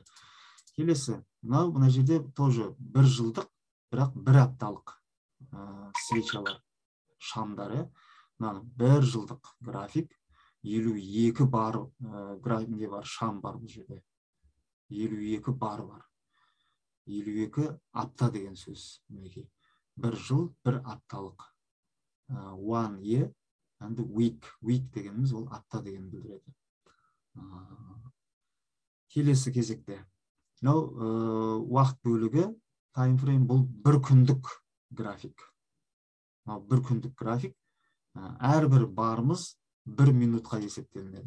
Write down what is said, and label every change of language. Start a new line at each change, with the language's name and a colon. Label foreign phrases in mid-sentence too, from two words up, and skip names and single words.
Kazakh: Келесі, мына жерде тоже бір жылдық, бірақ бір апталық свечалар, шамдары. Бір жылдық график, 52 бар графикінде бар, шам бар бұл жерде. 52 бар бар. 52 апта деген сөз. Бір жыл, бір апталық.
English: One year and week.
Kazakh: Week дегеніміз ол апта деген білдіреді. Келесі кезекте. Уақыт бөлігі, таймфрейм, бұл бір күндік график. Бір күндік график. Әрбір барымыз бір минутқа есептелінеді.